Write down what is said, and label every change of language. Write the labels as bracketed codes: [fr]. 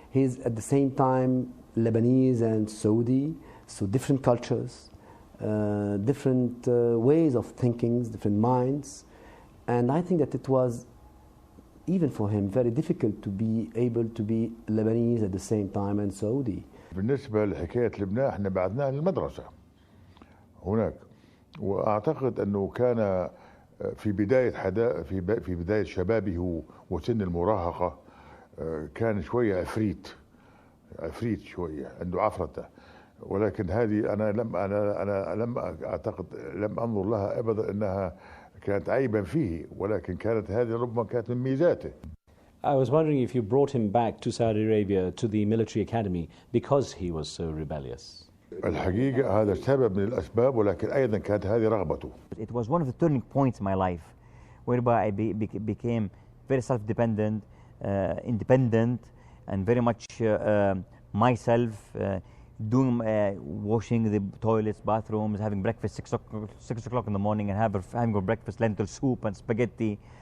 [en] He's at the same time Lebanese and Saudi, so different cultures, different ways of thinking, different minds. And I think that it was, even for him, very difficult to be able to be Lebanese at the same time and Saudi. [ar] بالنسبة لحكاية لبنان احنا بعثناه للمدرسة هناك وأعتقد أنه كان في بداية شبابه وسن المراهقة كان شوية عفريت شوية عنده عفرته ولكن هذه أنا لم أعتقد لم أنظر لها أبدا أنها كانت عيبا فيه ولكن كانت هذه ربما كانت من ميزاته. [en] I was wondering if you brought him back to Saudi Arabia, to the military academy, because he was so rebellious. [ar] الحقيقة هذا سبب من الأسباب ولكن أيضا كانت هذه رغبته. [en] It was one of the turning points in my life, whereby I became very self-dependent, independent, and very much myself, washing the toilets, bathrooms, having breakfast 6 o'clock in the morning, and having a breakfast lentil soup and spaghetti.